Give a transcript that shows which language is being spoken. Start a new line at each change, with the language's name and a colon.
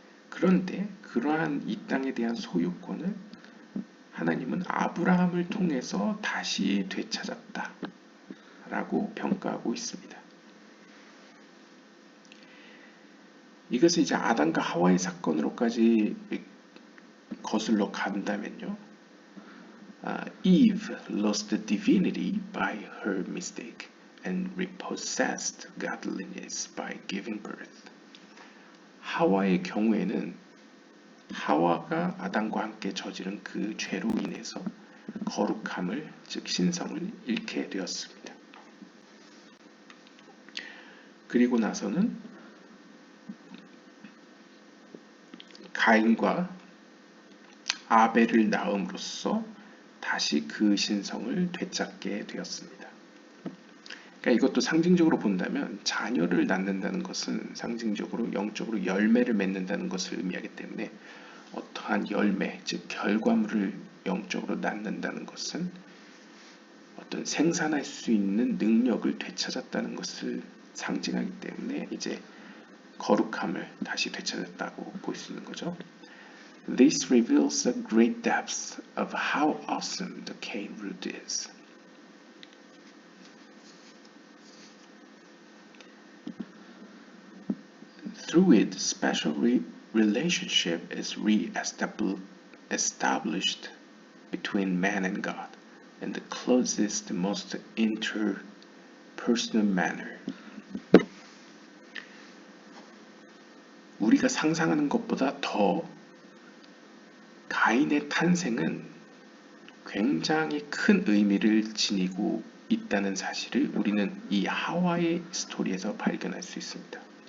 Korean: 그런데 그러한 이 땅에 대한 소유권을 하나님은 아브라함을 통해서 다시 되찾았다라고 평가하고 있습니다. 이것을 이제 아담과 하와의 사건으로까지 거슬러 간다면요.
English: Eve lost the divinity by her mistake and repossessed godliness by giving birth.
Korean: 하와의 경우에는 하와가 아담과 함께 저지른 그 죄로 인해서 거룩함을, 즉 신성을 잃게 되었습니다. 그리고 나서는 가인과 아벨을 낳음으로써 다시 그 신성을 되찾게 되었습니다. 그러니까 이것도 상징적으로 본다면 자녀를 낳는다는 것은 상징적으로 영적으로 열매를 맺는다는 것을 의미하기 때문에 어떠한 열매, 즉 결과물을 영적으로 낳는다는 것은 어떤 생산할 수 있는 능력을 되찾았다는 것을 상징하기 때문에 이제 거룩함을 다시 되찾았다고 볼 수 있는 거죠.
English: This reveals the great depths of how awesome the Cain root is. Through it, special relationship is re-established between man and God in the closest, most interpersonal manner.
Korean: 우리가 상상하는 것보다 더 가인의 탄생은 굉장히 큰 의미를 지니고 있다는 사실을 우리는 이 하와의 스토리에서 발견할 수 있습니다.